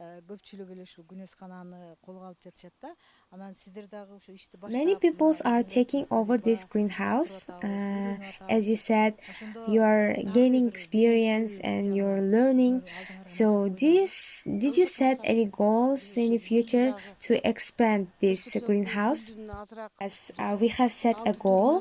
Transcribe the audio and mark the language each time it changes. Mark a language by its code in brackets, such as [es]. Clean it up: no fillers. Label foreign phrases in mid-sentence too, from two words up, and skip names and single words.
[ky] көпчүлүгү эле ушул күнөскананы колго алып жатышат да. Анан сиздер дагы ушу ишти баштап [en] Many peoples are taking over this greenhouse. As you said, you are gaining experience and you're learning. So, did you set any goals in the future to expand this greenhouse? Yes, we have set a goal.